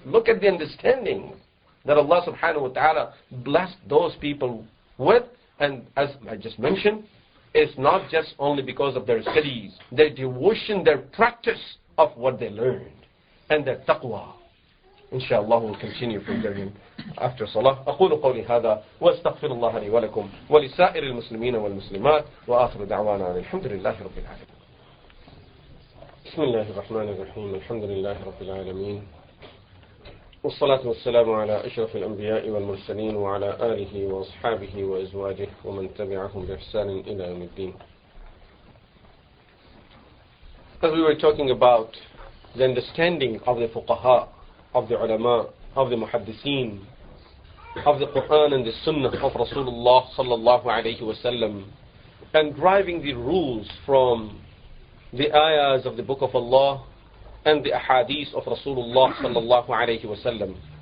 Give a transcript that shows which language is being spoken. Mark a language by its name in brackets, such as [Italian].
[English] Look at the understanding that Allah subhanahu wa ta'ala blessed those people with. And as I just mentioned, it's not just only because of their studies, their devotion, their practice of what they learned, and their taqwa. Inshallah, we'll continue from there after Salah. [Arabic] أقول قولي هذا واستغفر الله لي ولكم ولسائر المسلمين والمسلمات وآخر دعوانا الحمد لله رب العالمين. بسم الله الرحمن الرحيم. الحمد لله رب العالمين. والصلاة والسلام على أشرف الأنبياء والمرسلين وعلى آله وأصحابه وأزواجه ومن تبعهم بإحسان إلى يوم الدين. [English] As we were talking about the understanding of the fuqaha, of the ulama, of the muhaddithin, of the Qur'an and the Sunnah of Rasulullah sallallahu alayhi wasallam, and driving the rules from the ayahs of the Book of Allah and the ahadith of Rasulullah sallallahu alayhi wasallam.